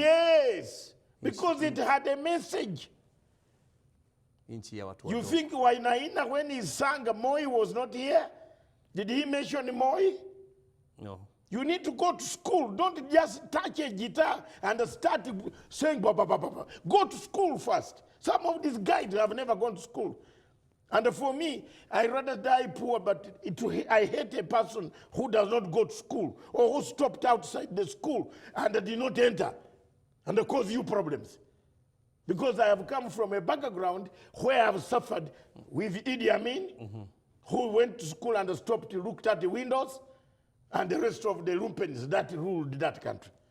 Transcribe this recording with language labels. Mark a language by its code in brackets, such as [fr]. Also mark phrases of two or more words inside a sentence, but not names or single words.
[en] Yes, because it had a message. [sw] inchi ya watu [en] You [sw] wadogo. [en] think Wainaina, when he sang, Moi was not here? Did he mention Moi? No. You need to go to school. Don't just touch a guitar and start saying, ba, ba, ba, ba, ba. Go to school first. Some of these guys have never gone to school. And for me, I rather die poor, but I hate a person who does not go to school or who stopped outside the school and did not enter and cause you problems. Because I have come from a background where I have suffered with Idi Amin, who went to school and stopped, looked at the windows, and the rest of the lumpens that ruled that country.